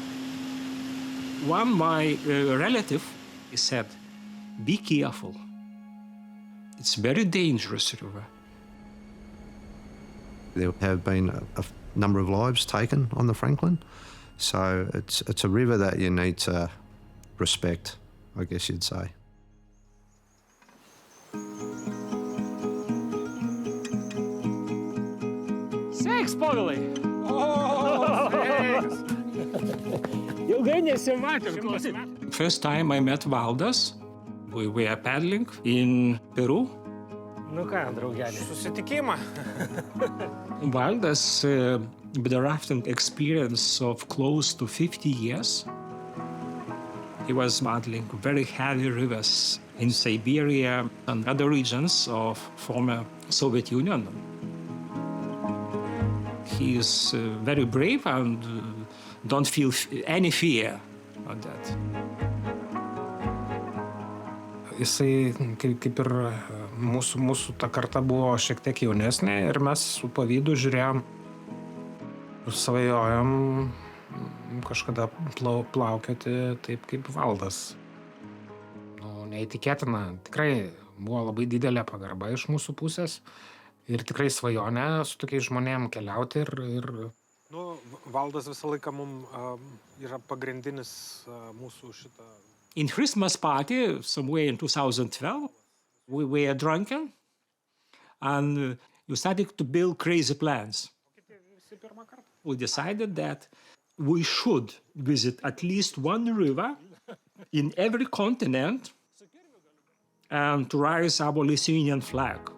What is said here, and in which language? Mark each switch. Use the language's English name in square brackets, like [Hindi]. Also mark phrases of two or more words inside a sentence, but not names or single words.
[English] My relative said, "Be careful. It's very dangerous river." There have been a number of lives taken on the Franklin, so it's a river that you need to respect, I guess you'd say. [Lithuanian] Sveiks, Povilai! Ilgai nesimatėm. [English] First time I met Valdas, we were paddling in Peru. [Lithuanian] Nu ką, draugelį, susitikimą. [English] Valdas, with a rafting experience of close to 50 years, he was paddling very heavy rivers in Siberia and other regions of former Soviet Union. He is very brave and don't feel any fear of that. [Lithuanian] Jisai kaip ir mūsų ta karta buvo šiek tiek jaunesnė ir mes su pavydu žiūrėjom ir svajojom kažkada plaukioti taip kaip Valdas. Neįtikėtina, tikrai buvo labai didelė pagarba iš mūsų pusės ir tikrai svajonė su tokiais žmonėm keliauti ir... Valdas visą laiką mums yra pagrindinis mūsų šitą... [English] In Christmas party, somewhere in 2012, we were drunken and we started to build crazy plans. We decided that we should visit at least one river in every continent and to raise our Lithuanian flag.